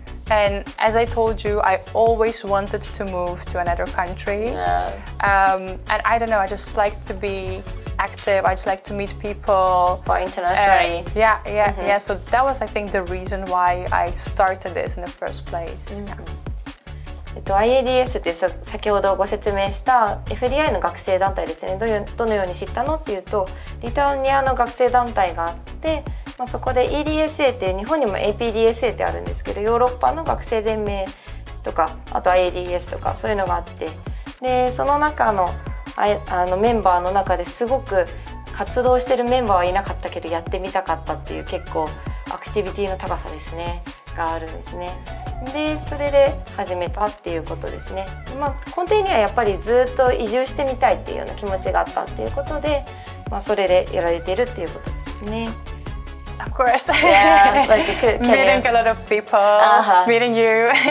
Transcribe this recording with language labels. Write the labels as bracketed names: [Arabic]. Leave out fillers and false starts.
[English] And as I told you, I always wanted to move to another country. And I don't know, I just like to be active. I just like to meet people. For internationally. Yeah. So that was, I think, the reason why I started this in the first place. [Japanese] IADS って先ほどご説明した FDI の学生団体ですね。どのように知ったのっていうと、リトアニアの学生団体があって、そこで EDSA っていう日本にも APDSA ってあるんですけど、ヨーロッパの学生連盟とか、あと IADS とかそういうのがあって、でその中のメンバーの中ですごく活動してるメンバーはいなかったけどやってみたかったっていう結構アクティビティの高さですねがあるんですね。でそれで始めたっていうことですね。根底にはやっぱりずっと移住してみたいっていうような気持ちがあったっていうことで、それでやられているっていうことですね。 [English] Of course. Yeah, like meeting a lot of people, meeting you.